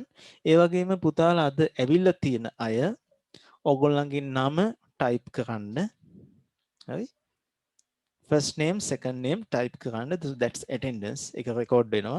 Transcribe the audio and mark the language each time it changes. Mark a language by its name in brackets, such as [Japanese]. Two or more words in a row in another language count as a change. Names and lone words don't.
[Sinhala] ඒ වගේම පුතාලා අද ඇවිල්ලා තියෙන අය ඔයගොල්ලන්ගේ නම type කරන්න. හරි? [English] First name, second name type කරන්න. That's attendance. [Sinhala] ඒක record වෙනවා.